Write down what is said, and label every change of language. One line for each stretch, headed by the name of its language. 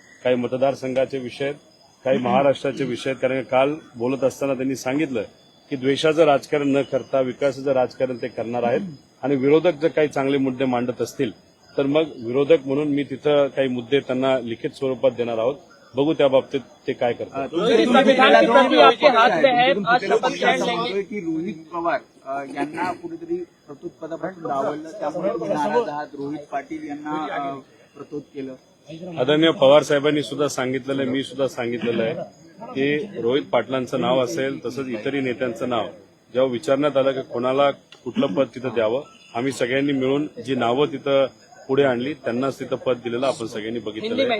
Marathi: काही मतदारसंघाचे विषय, काही महाराष्ट्राचे विषय, कारण काल बोलत असताना त्यांनी सांगितलं की द्वेषाचं राजकारण न करता विकासाचं राजकारण ते करणार आहेत. आणि विरोधक जर काही चांगले मुद्दे मांडत असतील तर मग विरोधक म्हणून मी तिथं काही मुद्दे त्यांना लिखित स्वरूपात देणार आहोत. बघू त्या बाबतीत ते काय करतात.
Hindi: संविधान की प्रति आपके हाथ में है, आज शपथ ग्रहण लेंगे.
Marathi: की रोहित पवार यांना कुठेतरी प्रतोद पदापासून डावललं, त्यामुळे तुम्ही नाराज आहात. रोहित पाटील यांना प्रतोद केलं. आदरणीय पवार साहेबांनी सुद्धा सांगितलेलं आहे, मी सुद्धा सांगितलेलं आहे की रोहित पाटलांचं नाव असेल तसंच इतरही नेत्यांचं नाव जेव्हा विचारण्यात आलं की कोणाला कुठलं पद तिथं द्यावं, आम्ही सगळ्यांनी मिळून जी नावं तिथं पुढे आणली त्यांनाच तिथं पद दिलेलं आपण सगळ्यांनी बघितलेलं आहे.